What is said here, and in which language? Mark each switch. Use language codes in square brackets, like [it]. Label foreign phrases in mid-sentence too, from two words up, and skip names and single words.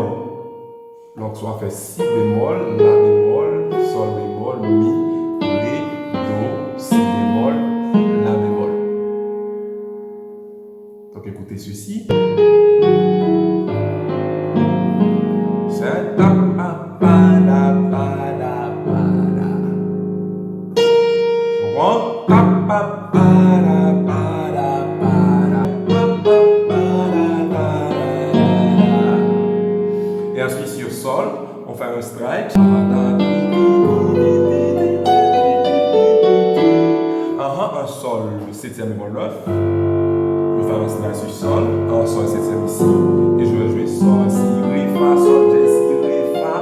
[fr] Donc, on va faire Si bémol, La bémol, Sol bémol, Mi, Ré, Do, Si bémol, La bémol. Donc, écoutez ceci. C'est ta pa pa da pa da pa da. Tu comprends? Ta pa pa da pa da pa da. Pa pa pa da pa da. Et ensuite sur Sol, on fait un strike. Un Sol, le septième bémol 9. Je vais faire un strike sur Sol, un Sol septième ici. Et je vais jouer Sol, Si, Ré, Fa, Sol, Jazz, Si, Ré, Fa.